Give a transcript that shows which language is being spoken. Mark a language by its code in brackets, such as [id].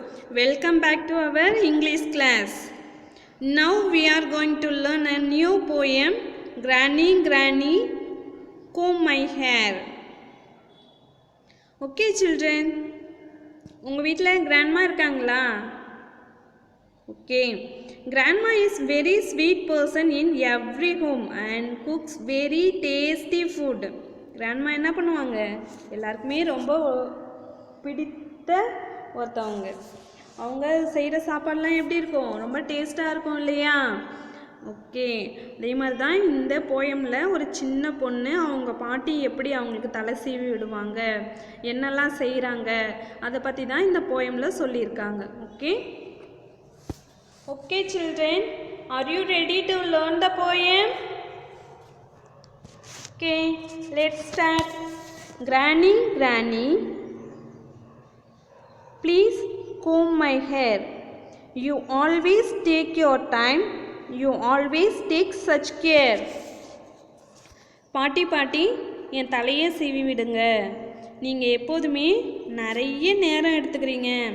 [en] Welcome back to our English class. Now we are going to learn a new poem, Granny Granny Comb My Hair. Okay children, [ta] உங்கள் வீட்டில் grandma இருக்காங்களா? [en] Okay, grandma is very sweet person in every home and cooks very tasty food. [ta] Grandma என்ன பண்ணுவாங்க? எல்லாருக்குமே ரொம்ப பிடித்த ஒருத்தவங்க. அவங்க செய்கிற சாப்பாடுலாம் எப்படி இருக்கும்? ரொம்ப டேஸ்ட்டாக இருக்கும் இல்லையா? ஓகே, அதே மாதிரி தான் இந்த போயமில் ஒரு சின்ன பொண்ணு அவங்க பாட்டி எப்படி அவங்களுக்கு தலை சீவி விடுவாங்க, என்னெல்லாம் செய்கிறாங்க, அதை பற்றி தான் இந்த போயமில் சொல்லியிருக்காங்க. Okay. [en] Okay children, are you ready to learn the poem? Okay, let's start. Granny, Granny, please comb my hair. You always take your time. You always take such care. [ta] பாட்டி பாட்டி என் தலையை சீவி விடுங்க. நீங்கள் எப்போதுமே நிறைய நேரம் எடுத்துக்கிறீங்க.